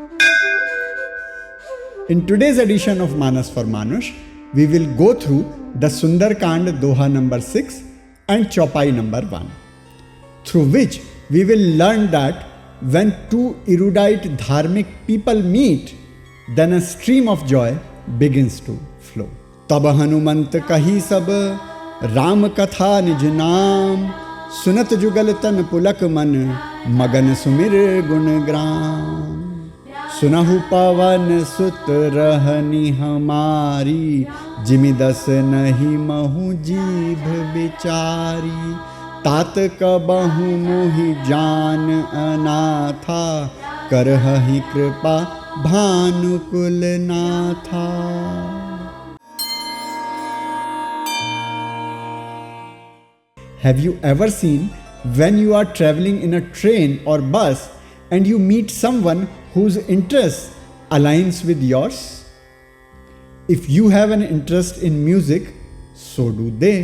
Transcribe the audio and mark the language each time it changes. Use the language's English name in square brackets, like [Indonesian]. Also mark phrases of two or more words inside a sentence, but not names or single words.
[English] In today's edition of Manas for Manush, we will go through the Sundarkand Doha number 6 and Chaupai number 1, through which we will learn that when two erudite dharmic people meet, then a stream of joy begins to flow. [Awadhi] तब हनुमंत कहि सब राम कथा निज नाम, सुनत जुगल तन पुलक मन मगन सुमिर गुन ग्राम. सुनहु पवन सुत रहनी हमारी, जिमि दस नहीं महु जीभ बिचारी। तात कबहु मोहि जान अनाथा, करहि कृपा भानुकुल नाथा। [English] Have you ever seen when you are traveling in a train or bus and you meet someone whose interest aligns with yours? If you have an interest in music, so do they.